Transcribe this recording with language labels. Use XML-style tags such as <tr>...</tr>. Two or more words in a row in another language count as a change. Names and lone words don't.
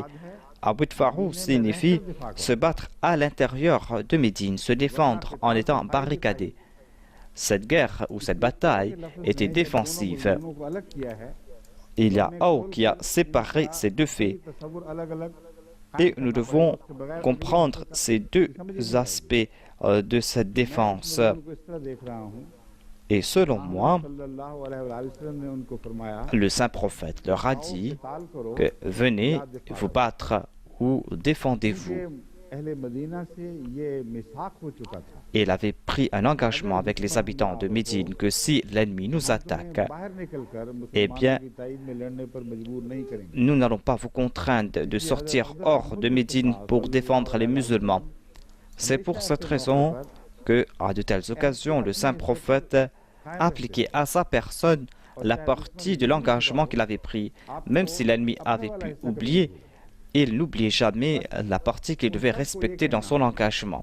<fr>Abudfarou signifie se battre à l'intérieur de Médine, se défendre en étant barricadé. Cette guerre ou cette bataille était défensive. Il y a Aou qui a séparé ces deux faits. Et nous devons comprendre ces deux aspects de cette défense.</fr> <ur>میں ان کو اس طرح دیکھ رہا ہوں,</ur> <fr>Et selon moi,</fr> <ar>صلى الله عليه وسلم</ar> <ur>نے ان کو فرمایا</ur> <fr>le saint prophète leur a dit</fr> <ur>قتال کرو</ur> <fr>que venez</fr> <ur>یا دفاع</ur> <fr>vous</fr> <ur>करो।</ur> <fr>battre ou défendez-vous.</fr> <ur>کیونکہ اہلِ مدینہ سے یہ میثاق ہو چکا تھا.</ur> <fr>Et il avait pris un engagement avec les habitants de Médine que si l'ennemi nous attaque,</fr> <ur>باہر نکل کر</ur> <fr>eh bien,</fr> <ur>مسلمانوں کی تائید میں لڑنے پر مجبور نہیں کریں گے.</ur> <fr>nous n'allons pas vous contraindre de sortir hors de Médine pour défendre les musulmans. C'est pour cette raison que, à de telles occasions, le saint prophète appliquait à sa personne la partie de l'engagement qu'il avait pris. Même si l'ennemi avait pu oublier, il n'oubliait jamais la partie qu'il devait respecter dans son engagement.</fr>